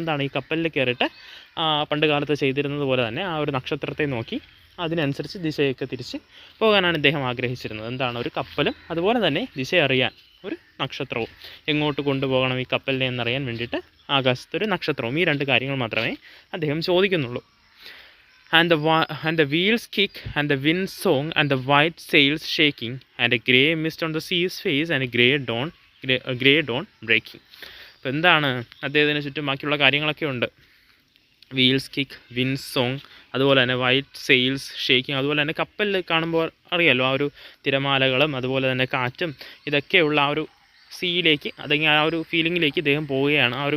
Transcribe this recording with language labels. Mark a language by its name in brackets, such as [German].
[Malayalam] എന്താണ്, ഈ കപ്പലിൽ കയറിയിട്ട് പണ്ട് കാലത്ത് ചെയ്തിരുന്നത് പോലെ തന്നെ ആ ഒരു നക്ഷത്രത്തെ നോക്കി അതിനനുസരിച്ച് ദിശയൊക്കെ തിരിച്ച് പോകാനാണ് ഇദ്ദേഹം ആഗ്രഹിച്ചിരുന്നത്. എന്താണ്, ഒരു കപ്പലും അതുപോലെ തന്നെ ദിശ അറിയാൻ ഒരു നക്ഷത്രവും, എങ്ങോട്ട് കൊണ്ടുപോകണം ഈ കപ്പലിനെ എന്നറിയാൻ വേണ്ടിയിട്ട് ആകാശത്തൊരു നക്ഷത്രവും, ഈ രണ്ട് കാര്യങ്ങൾ മാത്രമേ അദ്ദേഹം ചോദിക്കുന്നുള്ളൂ. [English] And the wheels kick and the wind song and the white sails shaking and a grey mist on the sea's face and a grey dawn breaking. [Malayalam] അപ്പോൾ എന്താണ്, അദ്ദേഹത്തിന് ചുറ്റും ബാക്കിയുള്ള കാര്യങ്ങളൊക്കെ ഉണ്ട്. [English] wheels kick, wind song, [Malayalam] അതുപോലെ തന്നെ [English] white sails shaking, [Malayalam] അതുപോലെ തന്നെ കപ്പലിൽ കാണുമ്പോൾ അറിയാമല്ലോ ആ ഒരു തിരമാലകളും അതുപോലെ തന്നെ കാറ്റും ഇതൊക്കെയുള്ള ആ ഒരു സീയിലേക്ക്, അല്ലെങ്കിൽ ആ ഒരു ഫീലിങ്ങിലേക്ക് ഇദ്ദേഹം പോവുകയാണ്.